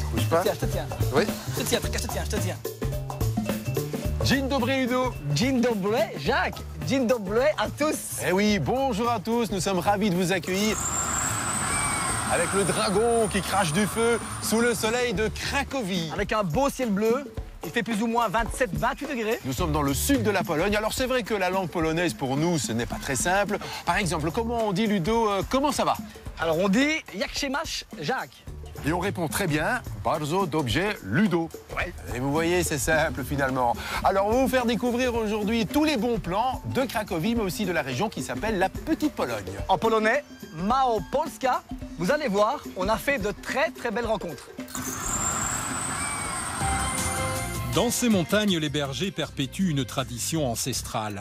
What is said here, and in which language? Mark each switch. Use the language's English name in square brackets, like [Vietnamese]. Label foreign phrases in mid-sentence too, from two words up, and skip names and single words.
[French] pas? Je te tiens. Oui. Je te tiens. [Polish] Dzień dobry, Ludo. Dzień dobry, Jacques. Dzień dobry [French] à tous. Eh oui, bonjour à tous. Nous sommes ravis de vous accueillir avec le dragon qui crache du feu sous le soleil de Cracovie. Avec un beau ciel bleu, il fait plus ou moins 27-28 degrés. Nous sommes dans le sud de la Pologne. Alors c'est vrai que la langue polonaise, pour nous, ce n'est pas très simple. Par exemple, comment on dit, Ludo, comment ça va? Alors on dit [Polish] jak się masz, [French] Jacques. Et on répond très bien, [Polish] bardzo dobrze, [French] Ludo. Ouais. Et vous voyez, c'est simple finalement. Alors on va vous faire découvrir aujourd'hui tous les bons plans de Cracovie, mais aussi de la région qui s'appelle la Petite Pologne. En polonais, Małopolska. Vous allez voir, on a fait de très belles rencontres. Dans ces montagnes, les bergers perpétuent une tradition ancestrale.